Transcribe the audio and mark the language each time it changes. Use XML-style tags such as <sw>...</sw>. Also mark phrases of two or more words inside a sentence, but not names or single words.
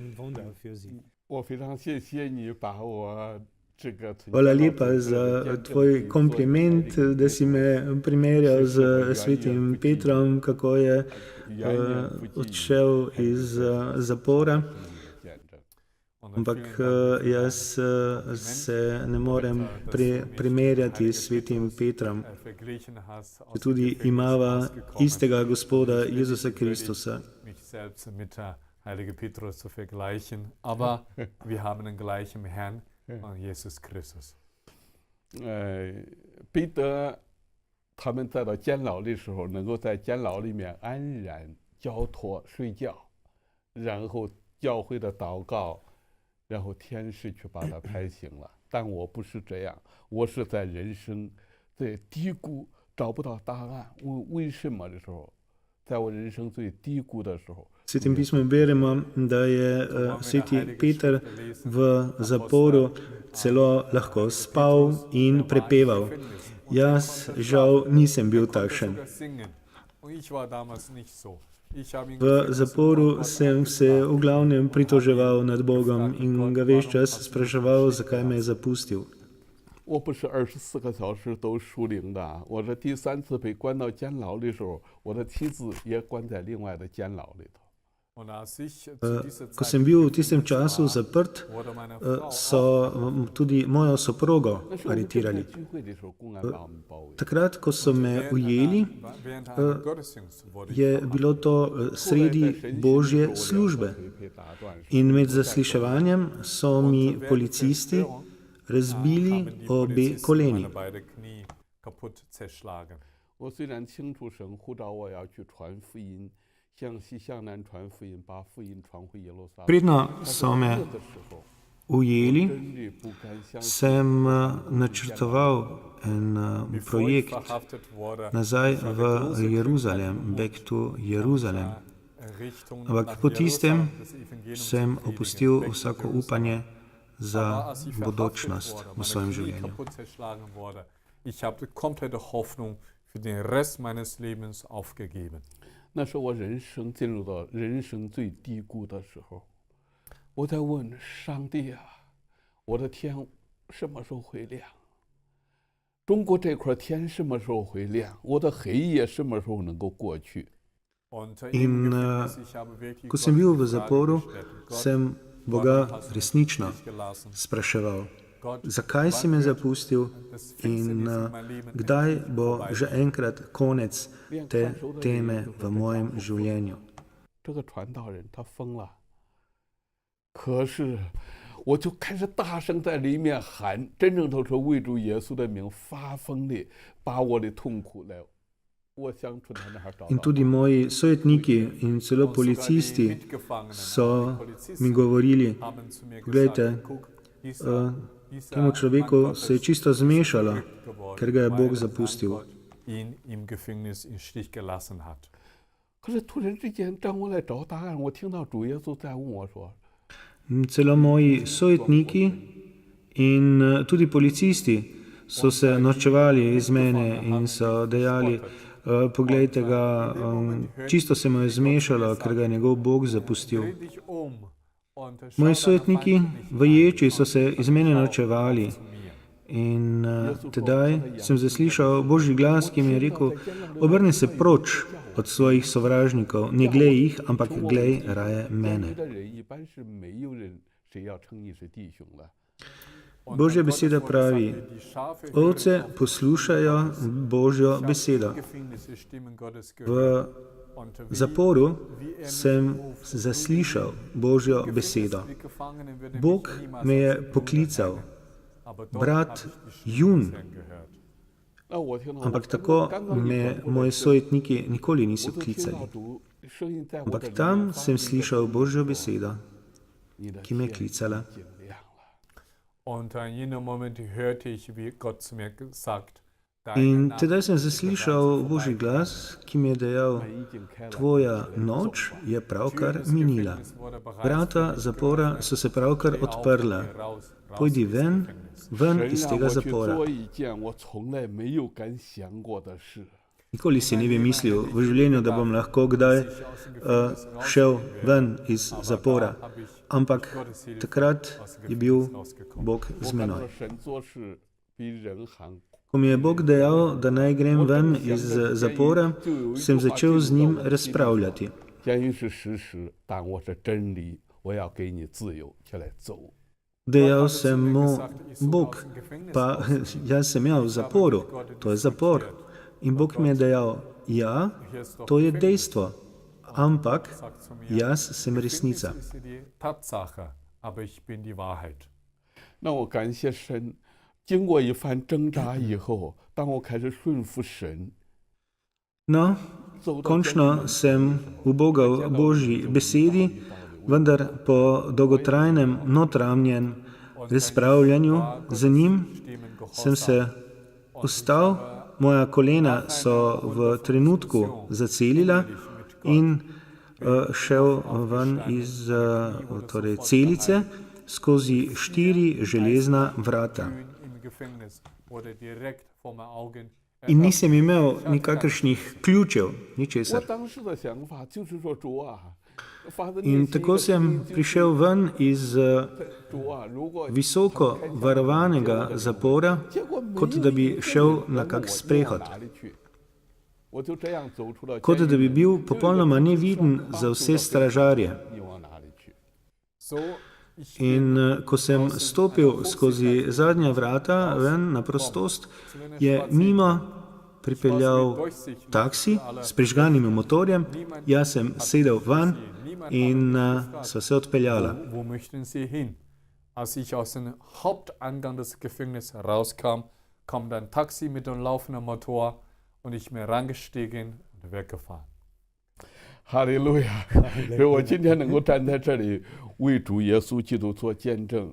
<sl>Hvala lepa za tvoj kompliment, da si me primerjal z svetim Petrom, kako je odšel iz zapora. Ampak jaz se ne morem primerjati s svetim Petrom, če tudi imava istega Gospoda Jezusa Kristusa.</sl> <de>Heilige Petrus zu vergleichen, aber wir haben den gleichen Herrn, Jesus Christus.</de> <zh>彼得他们在到监牢的时候，能够在监牢里面安然交托睡觉，然后教会的祷告，然后天使去把他拍醒了。但我不是这样，我是在人生最低谷找不到答案，为什么的时候，在我人生最低谷的时候。</zh> <sl>V Svetem pismu beremo, da je sveti Peter v zaporu celo lahko spal in prepeval. Jaz žal nisem bil takšen. V zaporu sem se v glavnem pritoževal nad Bogom in ga ves čas spraševal, zakaj me je zapustil.</sl> <zh>我不是24个小时都属灵的，我这第3次被关到监牢的时候，我的妻子也关在另外的监牢里头。</zh> <sl>Ko sem bil v tistem času zaprt, so tudi mojo soprogo aretirali. Takrat, ko so me ujeli, je bilo to sredi Božje službe. In med zasliševanjem so mi policisti razbili obe koleni.</sl> <zh>我虽然清楚神呼召我要去传福音。向西向南传福音，把福音传回耶路撒冷。</zh> <sl>Predno so me ujeli, sem načrtoval en projekt nazaj v Jeruzalem,</sl> <en>back to</en> <sl>Jeruzalem. Ampak po tistem sem opustil vsako upanje za bodočnost v svojem življenju.</sl> <de>Ich habe komplette Hoffnung für den Rest meines Lebens aufgegeben.</de> <zh>那是我人生进入到人生最低谷的时候，我在问上帝啊，我的天什么时候会亮？中国这块天什么时候会亮？我的黑夜什么时候能够过去？</zh> <sl>In ko sem bil v zaporu, sem Boga resnično spraševal, zakaj si me zapustil in kdaj bo že enkrat konec te teme v mojem življenju.</sl> <zh>这个传道人他疯了，可是我就开始大声在里面喊，真正都是为主耶稣的名发疯的，把我的痛苦来，我想从他那儿找到。</zh> <sl>In tudi moji sojetniki in celo policisti so mi govorili, gledajte, temu človeku se je čisto zmešalo, ker ga je Bog zapustil.</sl> <de>ihn im Gefängnis im Stich gelassen hat.</de> <zh>可是突然之间，当我来找答案，我听到主耶稣在问我说</zh> <sl>Celo moji sojetniki in tudi policisti so se norčevali iz mene in so dejali, poglejte ga, čisto se mu je zmešalo, ker ga je njegov Bog zapustil.</sl> <de>Dreh dich um und schau</de> <sl>Moji</sl> <de>deiner</de> <sl>sojetniki</sl> <de>Feinde nicht</de> <sl>v ječi so se iz mene norčevali in tedaj sem zaslišal Božji glas, ki mi je rekel, obrni se proč od svojih sovražnikov, ne glej jih, ampak glej raje</sl> <zh>你</zh> <sl>mene.</sl> <zh>的人一般是没有人谁要称你是弟兄了。</zh> <de>Und</de> <sl>Božja</sl> <de>Gottes</de> <sl>beseda</sl> <de>Wort</de> <sl>pravi,</sl> <de>sagt, die Schafe</de> <sl>ovce</sl> <de>hören auf</de> <sl>poslušajo Božjo besedo.</sl> <de>Gefängnisse Stimmen Gottes</de> <sl>V</sl> <de>gehört. Und wie</de> <sl>zaporu sem zaslišal Božjo besedo.</sl> <de>wie Gefangenen würde mich</de> <sl>Bog</sl> <de>niemals</de> <sl>me je</sl> <de>als Juden</de> <sl>poklical,</sl> <de>erkennen. Aber dort</de> <sl>brat</sl> <de>habe ich die Stimme</de> <sl>Jun,</sl> <de>des Herrn gehört.</de> <zh>那我听到，</zh> <sl>ampak tako me moji sojetniki nikoli niso</sl> <zh>我就听</zh> <sl>klicali.</sl> <zh>到主声音在我的</zh> <sl>Ampak</sl> <zh>里面</zh> <sl>tam</sl> <zh>发</zh> <sl>sem</sl> <zh>出一个</zh> <sl>slišal Božjo besedo,</sl> <zh>你的</zh> <sl>ki me je</sl> <zh>线</zh> <sl>klicala.</sl> <zh>已经亮了。</zh> <de>Und in jenem Moment hörte ich, wie Gott zu mir sagt,</de> <sl>In</sl> <de>Nacht</de> <sl>tedaj sem</sl> <de>ist</de> <sl>zaslišal</sl> <de>bereits</de> <sl>Božji</sl> <de>vorbei.</de> <sl>glas, ki mi je dejal,</sl> <zh>门已经开了，</zh> <sl>tvoja noč je</sl> <de>Tür</de> <sl>pravkar</sl> <de>des</de> <sl>minila.</sl> <de>Gefängnisses wurde bereits</de> <sl>Vrata</sl> <de>für mich</de> <sl>zapora</sl> <de>geöffnet.</de> <sl>so se pravkar</sl> <de>Steh auf,</de> <sl>odprla.</sl> <de>geh raus, raus</de> <sl>Pojdi</sl> <de>ins</de> <sl>ven,</sl> <de>Gefängnis.</de> <sl>ven</sl> <zh>神</zh> <sl>iz</sl> <zh>让</zh> <sl>tega</sl> <zh>我去</zh> <sl>zapora.</sl> <zh>做一件我从来没有敢想过的事。</zh> <sl>Nikoli si ne bi mislil v življenju, da bom lahko kdaj šel ven iz zapora, ampak takrat je bil Bog</sl> <zh>我</zh> <sl>z</sl> <zh>看</zh> <sl>menoj.</sl> <zh>到神做事比人还</zh> <sl>Ko mi je Bog dejal, da naj grem ven iz zapora, sem začel z njim razpravljati.</sl> <zh>监狱是实实，但我是真理，我要给你自由，起来走。</zh> <sl>Dejal sem mu, Bog, pa jaz sem v zaporu, to je zapor. In Bog mi je dejal, ja, to je dejstvo, ampak</sl> <de>Sagt zu mir,</de> <sl>jaz sem resnica.</sl> <de>Gefängnis ist die Tatsache, aber ich bin die Wahrheit.</de> <zh>那我感谢神，经过一番挣扎以后，当我开始顺服神，</zh> <sl>No,</sl> <zh>走到</zh> <sl>končno sem ubogal Božji besedi, vendar po dolgotrajnem notranjem razpravljanju z njim sem se ustal, moja kolena so v trenutku zacelila in šel ven iz torej celice skozi 4 železna vrata.</sl> <de>Im Gefängnis wurde direkt vor meinen Augen</de> <sl>In nisem imel nikakršnih ključev,</sl> <zh>我</zh> <sl>ničesar.</sl> <zh>当时的想法就是说，主啊，发自内</zh> <sl>In</sl> <zh>心</zh> <sl>tako</sl> <zh>的</zh> <sl>sem prišel ven iz</sl> <zh>主啊，如果</zh> <sl>visoko varovanega zapora,</sl> <zh>结果没</zh> <sl>kot</sl> <zh>有</zh> <sl>da</sl> <zh>一</zh> <sl>bi</sl> <zh>个</zh> <sl>šel</sl> <zh>人</zh> <sl>na</sl> <zh>问</zh> <sl>kak</sl> <zh>我你往</zh> <sl>sprehod.</sl> <zh>哪里去？我就这样走出了</zh> <sl>Kot</sl> <zh>监狱</zh> <sl>da bi</sl> <zh>门</zh> <sl>bil</sl> <zh>就有一个</zh> <sl>popolnoma</sl> <zh>人</zh> <sl>neviden</sl> <zh>双</zh> <sl>za</sl> <zh>把</zh> <sl>vse</sl> <zh>手</zh> <sl>stražarje.</sl> <zh>你往哪里去？</zh> <de>so. Ich</de> <sl>In</sl> <de>bin</de> <sl>ko sem stopil skozi zadnja vrata ven na prostost, je mimo pripeljal taksi s prižganim motorjem, jaz sem sedel ven in sva se odpeljala.</sl> <de>Wo möchten Sie hin? Als ich aus dem Haupteingang des Gefängnisses rauskam, kam ein Taxi mit dem laufenden Motor und ich bin reingestiegen und weggefahren.</de> <zh>哈利路亚！所以我今天能够站在这里为主耶稣基督做见证。</zh>